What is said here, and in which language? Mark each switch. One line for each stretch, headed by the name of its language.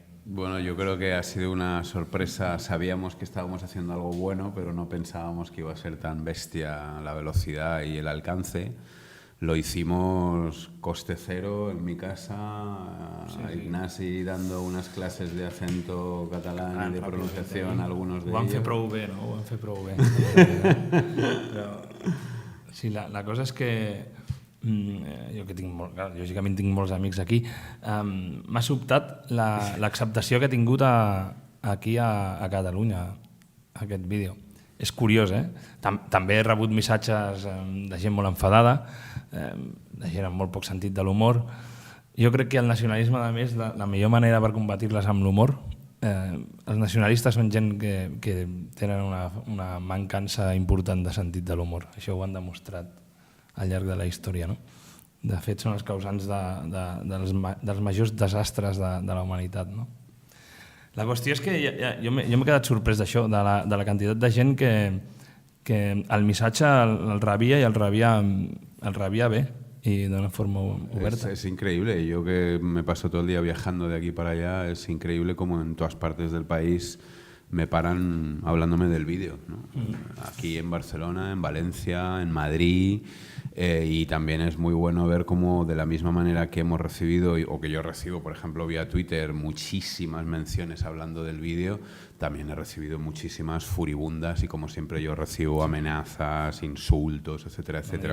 Spanish: Bueno, yo creo que ha sido una sorpresa. Sabíamos que estábamos haciendo algo bueno, pero no pensábamos que iba a ser tan bestia la velocidad y el alcance. Lo hicimos coste cero en mi casa, Ignasi dando unas clases de acento catalán y de pronunciación, algunos de ellos.
Catalan: Ho vam fer prou bé, no? Ho vam fer prou bé. Però, sí, la cosa és que jo que lògicament tinc molts amics aquí, m'ha sobtat l'acceptació que ha tingut aquí a Catalunya aquest vídeo. És curiós, També he rebut missatges de gent molt enfadada, de gent amb molt poc sentit de l'humor. Jo crec que el nacionalisme, a més, la millor manera per combatir-les amb l'humor, els nacionalistes són gent que tenen una mancança important de sentit de l'humor. Això ho han demostrat al llarg de la història, no? De fet, són els causants dels majors desastres de la humanitat, no? La qüestió és que jo m'he quedat sorprès d'això, de la quantitat de gent que el missatge el rebia i el rebia bé
Spanish: y de una forma
Catalan: oberta.
Spanish: Es increíble. Yo que me paso todo el día viajando de aquí para allá, es increíble como en todas partes del país me paran hablándome del vídeo, ¿no? Aquí en Barcelona, en Valencia, en Madrid, y también es muy bueno ver cómo de la misma manera que hemos recibido, o que yo recibo, por ejemplo, vía Twitter, muchísimas menciones hablando del vídeo, también he recibido muchísimas furibundas y como siempre yo recibo amenazas, insultos, etcétera, etcétera.